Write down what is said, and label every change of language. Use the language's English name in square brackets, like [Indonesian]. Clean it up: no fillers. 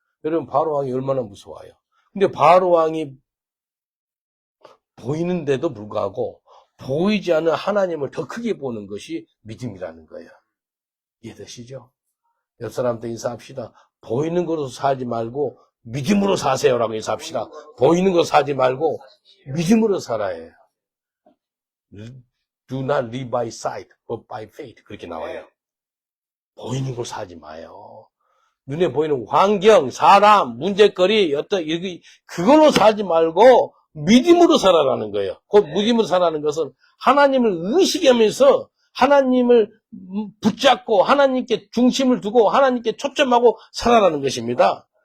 [Korean] 여러분, 바로왕이 얼마나 무서워요. 근데 바로왕이 보이는데도 불구하고 보이지 않는 하나님을 더 크게 보는 것이 믿음이라는 거예요. 이해되시죠? 옆 사람한테 인사합시다. 보이는 것으로 살지 말고 믿음으로 사세요라고 인사합시다. 보이는 거 사지 말고 믿음으로 살아야 해요. [English] Do not live by sight, but by faith. [Korean] 그렇게 나와요. 보이는 걸 사지 마요. 눈에 보이는 환경, 사람, 문제거리, 그걸로 살지 말고 믿음으로 살아라는 거예요. 그 믿음으로 살아라는 것은 하나님을 의식하면서 하나님을 붙잡고 하나님께 중심을 두고 하나님께 초점하고 살아라는 것입니다.